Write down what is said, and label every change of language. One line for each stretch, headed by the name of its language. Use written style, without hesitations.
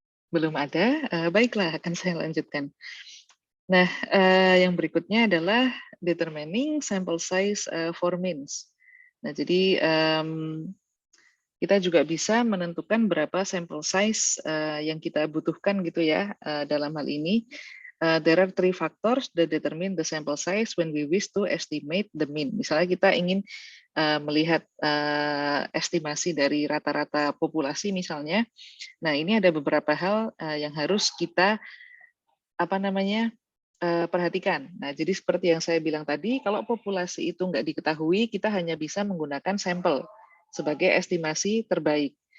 Indonesian: Belum ada? Baiklah, akan saya lanjutkan. Nah, yang berikutnya adalah
English: determining sample size for means.
Indonesian: Nah, jadi kita juga bisa menentukan berapa sampel size yang kita butuhkan gitu ya dalam hal ini.
English: There are 3 factors that determine the sample size when we wish to estimate the mean.
Indonesian: Misalnya kita ingin melihat estimasi dari rata-rata populasi misalnya. Nah, ini ada beberapa hal yang harus kita perhatikan. Nah, jadi seperti yang saya bilang tadi, kalau populasi itu nggak diketahui, kita hanya bisa menggunakan sampel sebagai estimasi terbaik.